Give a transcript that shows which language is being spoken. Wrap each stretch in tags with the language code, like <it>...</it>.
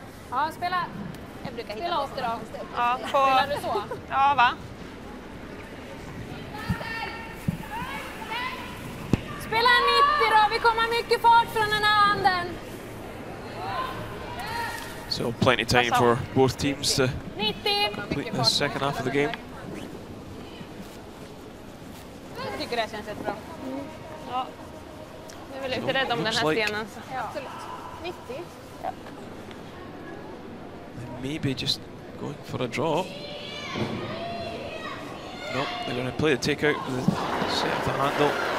<sv>Ja, spela. Jag brukar spela 80 då. Ja, spelar du så? Ja, va? Spela en 90 då, vi kommer mycket fart från den här handen.</sv> <en>So plenty time for both teams to</en> <sv>90.</sv> <en>complete the second half of the game.</en> <sv>Jag tycker det känns jättebra. Ja. Jag är väl lite rädd om den här stenen. Ja, absolut. 90. Ja.</sv> <en>Maybe just going for a draw. No, they're going to play the takeout with the set of the handle.</en>